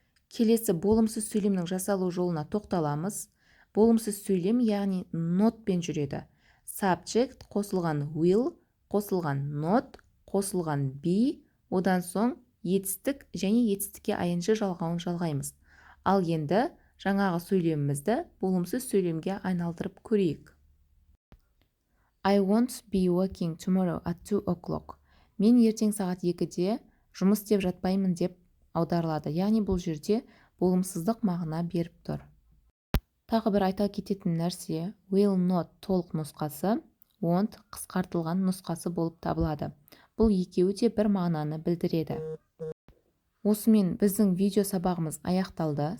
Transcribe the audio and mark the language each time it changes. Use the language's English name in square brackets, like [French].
[Kazakh] Келесі болымсыз сөйлемнің жасалу жолына тоқталамыз. Болымсыз сөйлем яғни нотпен жүреді. Subject қосылған will, қосылған not, қосылған be, одан соң етістік және етістікке ing жалғауын жалғаймыз. Ал енді жаңағы сөйлемімізді болымсыз сөйлемге айналдырып көрейік. [English] I won't be working tomorrow at 2 o'clock. [Kazakh] Мен ертең сағат 2-де жұмыс істеп жатпаймын деп аударылады. Яғни бұл жерде болымсыздық мағына беріп тұр. Тағы бір айта кететін нәрсе, will not толық нұсқасы, won't қысқартылған нұсқасы болып табылады. Бұл екеуі де бір мағынаны білдіреді. Осымен біздің видео сабағымыз аяқталды.